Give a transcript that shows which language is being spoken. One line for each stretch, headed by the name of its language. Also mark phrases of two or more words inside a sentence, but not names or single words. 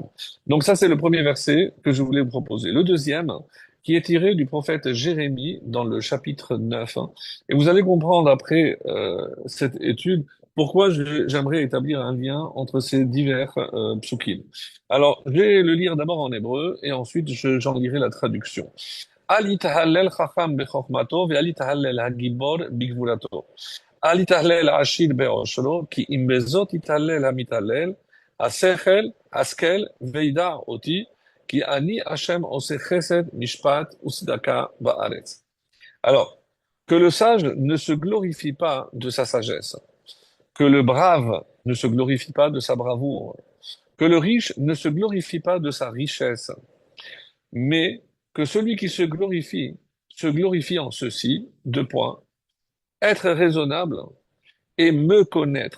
French: Donc ça, c'est le premier verset que je voulais vous proposer. Le deuxième, qui est tiré du prophète Jérémie dans le chapitre 9. Et vous allez comprendre après cette étude pourquoi j'aimerais établir un lien entre ces divers psukim. Alors, je vais le lire d'abord en hébreu et ensuite j'en lirai la traduction.
Hebrew: אל יתהלל חכם בחוכמתו ואל יתהלל הגיבור בגבולתו. אל יתהלל העשיר בעושרו, כי אם בזאת יתהלל המתהלל, השכל וידע אותי, כי אני השם עושה חסד, משפט וצדקה בארץ.
French: Alors, que le sage ne se glorifie pas de sa sagesse, que le brave ne se glorifie pas de sa bravoure, que le riche ne se glorifie pas de sa richesse, mais que celui qui se glorifie en ceci, deux points, être raisonnable et me connaître.